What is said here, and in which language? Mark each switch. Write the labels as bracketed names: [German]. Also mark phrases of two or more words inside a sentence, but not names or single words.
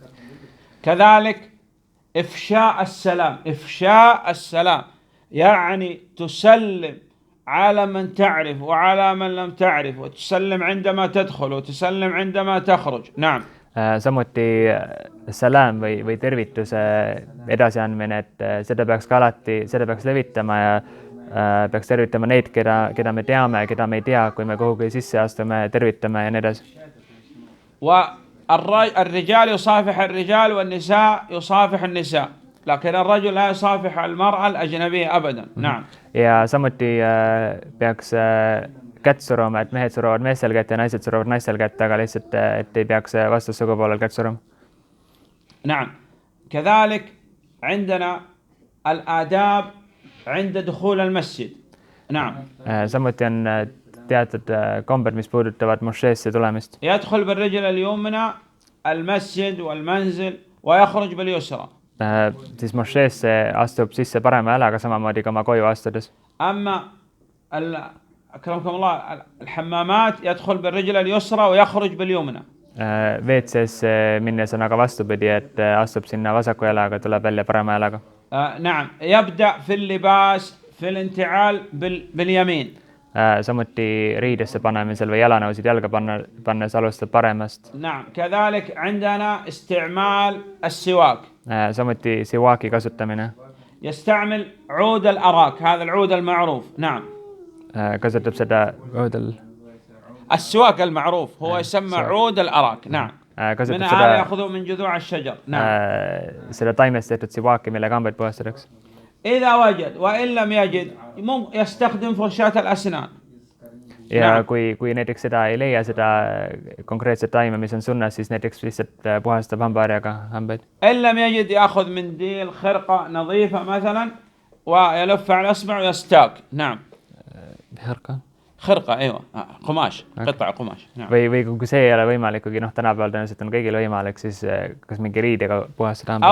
[Arabic] كذلك إفشاء السلام يعني تسلم على من تعرف وعلى من لم تعرف وتسلم عندما تدخل وتسلم عندما تخرج. نعم. [Estonian] samuti salam või tervituse edasiandmine, et seda peaks levitama ja peaks tervitama neid, keda me teame, keda me ei tea, kui me kuhugi sisse astume, tervitame ja nii edasi. [Arabic] الرجال يصافح الرجال والنساء يصافح النساء لكن الرجل لا يصافح المرأة الأجنبية أبدا. نعم. [Estonian] ja samuti peaks kätt suruma, et mehed suruvad meestel kätt ja naised suruvad naistel kätt, aga lihtsalt, et ei peaks vastassugupoolel kätt suruma. [Arabic] نعم. كذلك عندنا الآداب عند دخول المسجد. نعم. [Estonian] samuti on teatud kombed, mis puudutavad mošeesse tulemist. [Arabic] يدخل بالرجل اليمنى المسجد والمنزل ويخرج باليسرى. [Estonian] siis mošeesse astub sisse parema jalaga, samamoodi ka oma koju astudes. [Arabic] أما أكرمكم الله الحمامات يدخل بالرجل اليسرى ويخرج باليمنى. [Estonian] WC-s minnes on aga vastupidi, et astub sinna vasaku jalaga, tuleb välja parema jalaga. [Arabic] نعم. يبدأ في اللباس في الانتعال باليمين. [Estonian] samuti riidesse panemisel või jalanõusid jalga pannes alustab paremast. [Arabic] نعم. كذلك عندنا استعمال السواك. [Estonian] samuti siwaaki kasutamine. [Arabic] يستعمل عود الأراك هذا العود المعروف. نعم. [Estonian] kasutab seda [Arabic] السواك المعروف هو يسمى عود الأراك. نعم. من هذا يأخذه من جذوع الشجر. نعم. [Estonian] seda taimest tehtud siwaaki, millega hambaid puhastatakse. [Arabic] إذا وجد وإن لم يجد يستخدم فرشاة الأسنان. [Estonian] ja kui näiteks seda ei leia, seda konkreetset taime, mis on sunnas, siis näiteks lihtsalt puhastab hambaharjaga hambaid. [Arabic] إن لم يجد يأخذ منديل خرقة نظيفة مثلا ويلف على الأصبع ويستاك. نعم. خرقة أيوة قماش قطع قماش. نعم. [Estonian] või kui see ei ole võimalik, kuigi tänapäeval tõenäoliselt on kõigil võimalik, siis kas mingi riidega puhastada hambaid.